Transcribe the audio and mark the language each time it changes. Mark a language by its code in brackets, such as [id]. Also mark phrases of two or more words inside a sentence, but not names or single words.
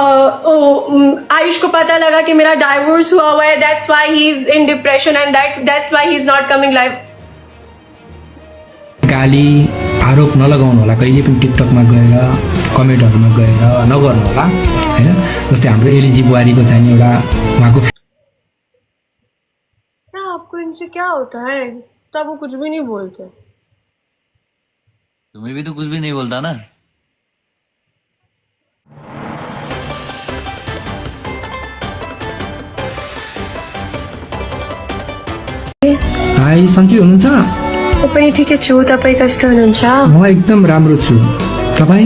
[hi] आयुष को पता लगा कि मेरा डाइवोर्स हुआ है, [en] that's why he is in depression and that's why he is not coming live. [ne] गाली आरोप नलगाउनु होला, कहिले पनि टिकटकमा गएर कमेन्टहरूमा गएर नगर्नु होला हैन. जस्तै हाम्रो एलिजी बुहारीको चाहिँ एउटा उहाँको [hi] क्या आपको इनसे क्या होता है? तब वो कुछ भी नहीं बोलते. तुम्हें भी तो कुछ भी नहीं बोलता ना. [ne] हाई सन्चै हुनुहुन्छ? म पनि ठिकै छु. तपाईँ कस्तो हुनुहुन्छ? म एकदम राम्रो छु. तपाईँ?